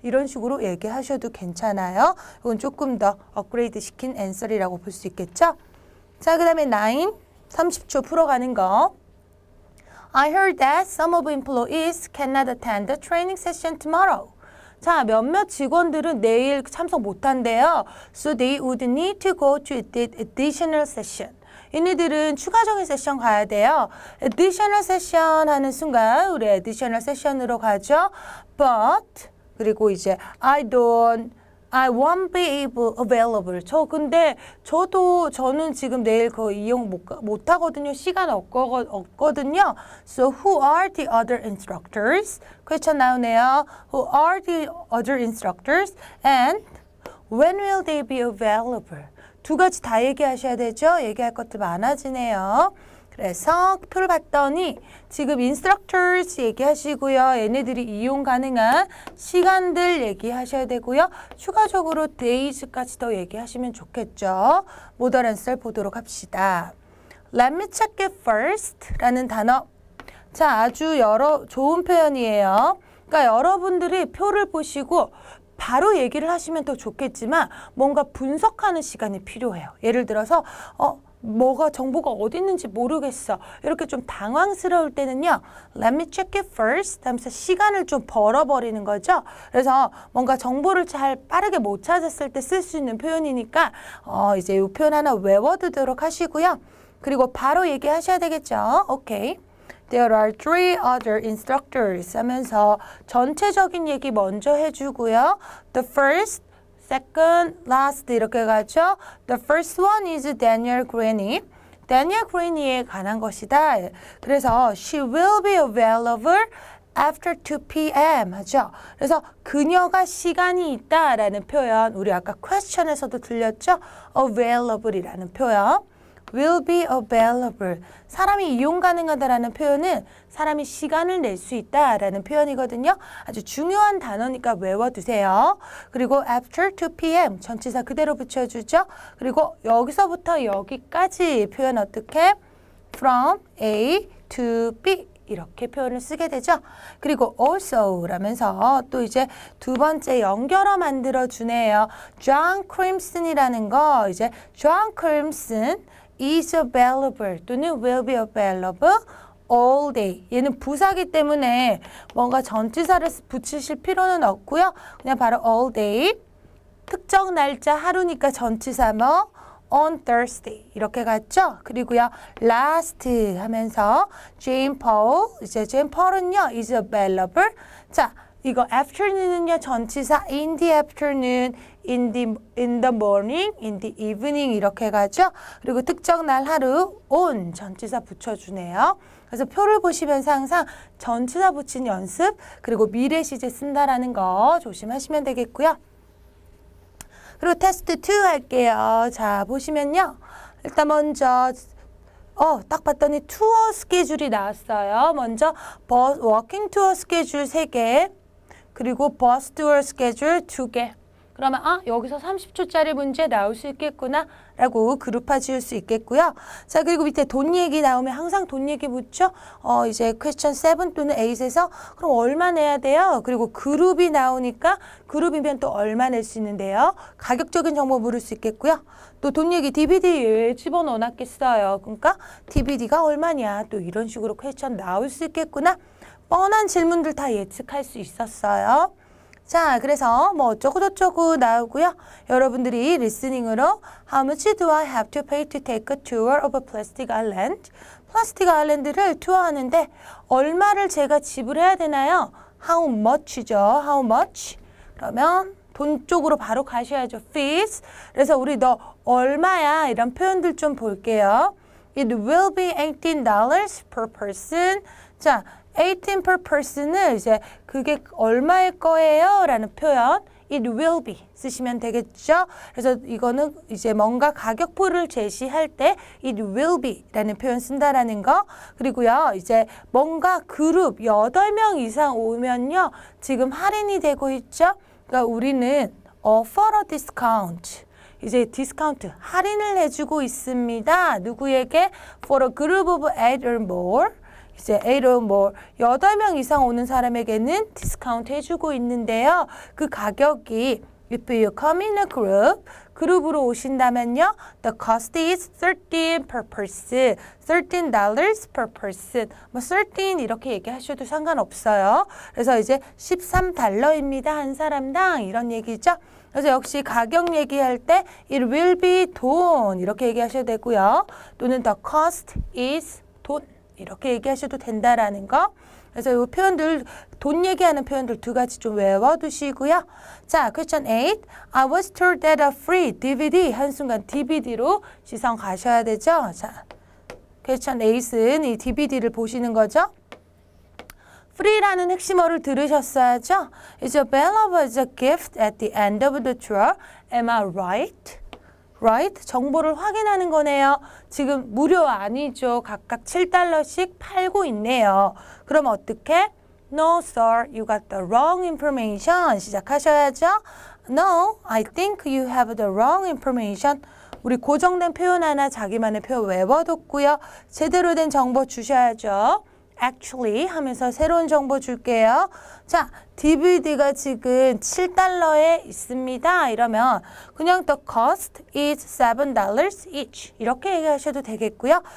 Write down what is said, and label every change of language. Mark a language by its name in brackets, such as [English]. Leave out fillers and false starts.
[Korean] 이런 식으로 얘기하셔도 괜찮아요. 이건 조금 더 업그레이드 시킨 answer이라고 볼 수 있겠죠. 자, 그 다음에 9, 30초 풀어가는 거. [English] I heard that some of employees cannot attend the training session tomorrow. [Korean] 자, 몇몇 직원들은 내일 참석 못한대요. [English] So they would need to go to the additional session. [Korean] 얘네들은 추가적인 세션 가야 돼요. [English] additional session 하는 [Korean] 순간 우리 additional session으로 가죠. [English] But [Korean] 그리고 이제 [English] I won't be available. [Korean] 근데 저는 지금 내일 그 이용 못 하거든요. 시간 없거든요. [English] So who are the other instructors? [Korean] question 나오네요. [English] Who are the other instructors? And when will they be available? [Korean] 2가지 다 얘기하셔야 되죠. 얘기할 것들 많아지네요. 그래서 표를 봤더니 지금 instructors 얘기하시고요. 얘네들이 이용 가능한 시간들 얘기하셔야 되고요. 추가적으로 days까지 더 얘기하시면 좋겠죠. 모던 앤서 보도록 합시다. [English] Let me check it first [Korean] 라는 단어. 자, 아주 좋은 표현이에요. 그러니까 여러분들이 표를 보시고 바로 얘기를 하시면 더 좋겠지만 뭔가 분석하는 시간이 필요해요. 예를 들어서 뭐가 정보가 어디 있는지 모르겠어. 이렇게 좀 당황스러울 때는요. [English] Let me check it first [Korean] 하면서 시간을 좀 벌어버리는 거죠. 그래서 뭔가 정보를 잘 빠르게 못 찾았을 때 쓸 수 있는 표현이니까 이제 이 표현 하나 외워두도록 하시고요. 그리고 바로 얘기하셔야 되겠죠. 오케이. [English] There are 3 other instructors [Korean] 하면서 전체적인 얘기 먼저 해주고요. [English] The first, second, last [Korean] 이렇게 가죠. [English] The first one is Daniel Greeny. [Korean] Daniel Greeny에 관한 것이다. [English] 그래서 she will be available after 2 p.m. [Korean] 하죠. 그래서 그녀가 시간이 있다라는 표현 우리 아까 question에서도 들렸죠. available이라는 표현. [English] will be available. [Korean] 사람이 이용 가능하다라는 표현은 사람이 시간을 낼 수 있다라는 표현이거든요. 아주 중요한 단어니까 외워두세요. [English] 그리고 after 2 p.m. [Korean] 전치사 그대로 붙여주죠. 그리고 여기서부터 여기까지 표현 어떻게? [English] from A to B [Korean] 이렇게 표현을 쓰게 되죠. 그리고 also 라면서 또 이제 2번째 연결어 만들어 주네요. [English] John Crimson이라는 거 이제 John Crimson is available 또는 will be available all day. [Korean] 얘는 부사기 때문에 뭔가 전치사를 붙이실 필요는 없고요. 그냥 바로 all day. 특정 날짜 하루니까 전치사 뭐 on Thursday 이렇게 갔죠. 그리고요 last 하면서 Jane Paul 이제 Jane Paul은요 [English] is available. [Korean] 자 이거 afternoon은요 전치사 [English] in the afternoon in the morning, in the evening 이렇게 가죠. [Korean] 그리고 특정 날 하루 on 전치사 붙여주네요. 그래서 표를 보시면서 항상 전치사 붙인 연습 그리고 미래 시제 쓴다라는 거 조심하시면 되겠고요. 그리고 테스트 2 할게요. 자 보시면요. 일단 먼저 딱 봤더니 투어 스케줄이 나왔어요. 먼저 워킹 투어 스케줄 3개 그리고 버스 투어 스케줄 2개. 그러면 여기서 30초짜리 문제 나올 수 있겠구나 라고 그룹화 지을 수 있겠고요. 자 그리고 밑에 돈 얘기 나오면 항상 돈 얘기 묻죠. 이제 퀘스천 7 또는 8에서 그럼 얼마 내야 돼요? 그리고 그룹이 나오니까 그룹이면 또 얼마 낼 수 있는데요. 가격적인 정보 물을 수 있겠고요. 또 돈 얘기 DVD 왜 집어넣어 놨겠어요. 그러니까 DVD가 얼마냐 또 이런 식으로 퀘스천 나올 수 있겠구나. 뻔한 질문들 다 예측할 수 있었어요. 자, 그래서 뭐 어쩌고저쩌고 나오고요. 여러분들이 리스닝으로 [English] How much do I have to pay to take a tour of a plastic island? [Korean] 플라스틱 아일랜드를 투어하는데 얼마를 제가 지불해야 되나요? [English] How much죠. How much? [Korean] 그러면 돈 쪽으로 바로 가셔야죠. Fees. 그래서 우리 너 얼마야? 이런 표현들 좀 볼게요. [English] It will be $18 per person. [Korean] 자, 18 per person은 이제 그게 얼마일 거예요? 라는 표현 it will be 쓰시면 되겠죠? 그래서 이거는 이제 뭔가 가격표를 제시할 때 it will be 라는 표현 쓴다라는 거. 그리고요, 이제 뭔가 그룹 8명 이상 오면요, 지금 할인이 되고 있죠? 그러니까 우리는 [English] offer a discount. [Korean] 이제 디스카운트, 할인을 해주고 있습니다. [English] 누구에게? For a group of 8 or more. [Korean] 이제 8 or more, 8명 이상 오는 사람에게는 디스카운트 해주고 있는데요. 그 가격이 [English] if you come in a group, [Korean] 그룹으로 오신다면요. [English] The cost is 13 per person. $13 per person. [Korean] 뭐 13 이렇게 얘기하셔도 상관없어요. 그래서 이제 $13입니다. 한 사람당 이런 얘기죠. 그래서 역시 가격 얘기할 때 it will be 돈 이렇게 얘기하셔도 되고요. 또는 the cost is 돈 이렇게 얘기하셔도 된다라는 거. 그래서 이 표현들, 돈 얘기하는 표현들 2가지 좀 외워두시고요. 자, question 8. I was told that a free DVD. 한순간 DVD로 시선 가셔야 되죠. 자, question 8은 이 DVD를 보시는 거죠. free라는 핵심어를 들으셨어야죠. [English] It's available as a gift at the end of the tour. Am I right? Right? [Korean] 정보를 확인하는 거네요. 지금 무료 아니죠. 각각 $7씩 팔고 있네요. 그럼 어떻게? [English] No, sir. You got the wrong information. [Korean] 시작하셔야죠. [English] No, I think you have the wrong information. [Korean] 우리 고정된 표현 하나 자기만의 표현 외워뒀고요. 제대로 된 정보 주셔야죠. Actually 하면서 새로운 정보 줄게요. 자, DVD가 지금 $7에 있습니다. 이러면 그냥 [English] the cost is $7 each [Korean] 이렇게 얘기하셔도 되겠고요.